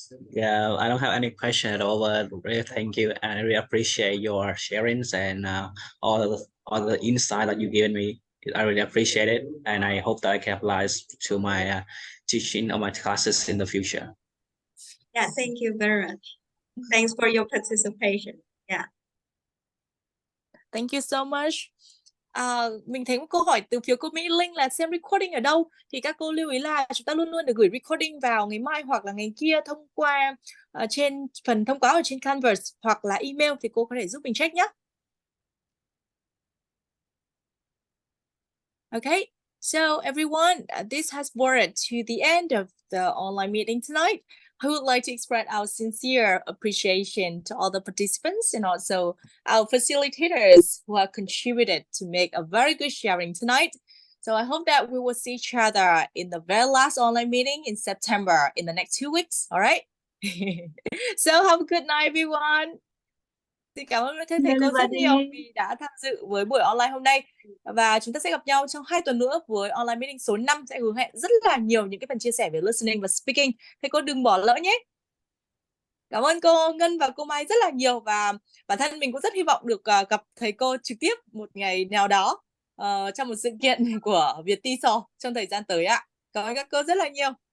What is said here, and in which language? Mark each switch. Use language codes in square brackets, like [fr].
[en] Yeah, I don't have any question at all, but really thank you, and I really appreciate your sharings and all the insight that you given me. I really appreciate it, and I hope that I can apply to my teaching or my classes in the future. Yeah, thank you very much. Thanks for your participation. Yeah. Thank you so much. [vi] Mình thấy một câu hỏi từ phía cô Mỹ Linh là xem recording ở đâu, thì các cô lưu ý là chúng ta luôn luôn được gửi recording vào ngày mai hoặc là ngày kia thông qua trên phần thông cáo ở trên Canvas hoặc là email, thì cô có thể giúp mình check nhé. [en] Okay, so everyone, this has brought it to the end of the online meeting tonight. I would like to express our sincere appreciation to all the participants and also our facilitators who have contributed to make a very good sharing tonight. So I hope that we will see each other in the very last online meeting in September in the next 2 weeks. All right. So have a good night everyone. [vi] Xin cảm ơn các thầy cô rất nhiều vì đã tham dự với buổi online hôm nay. Và chúng ta sẽ gặp nhau trong 2 tuần nữa với online meeting số 5 sẽ hứa hẹn rất là nhiều những cái phần chia sẻ về listening và speaking. Thầy cô đừng bỏ lỡ nhé. Cảm ơn cô Ngân và cô Mai rất là nhiều, và bản thân mình cũng rất hy vọng được gặp thầy cô trực tiếp một ngày nào đó trong một sự kiện của Việt TESOL trong thời gian tới ạ. Cảm ơn các cô rất là nhiều.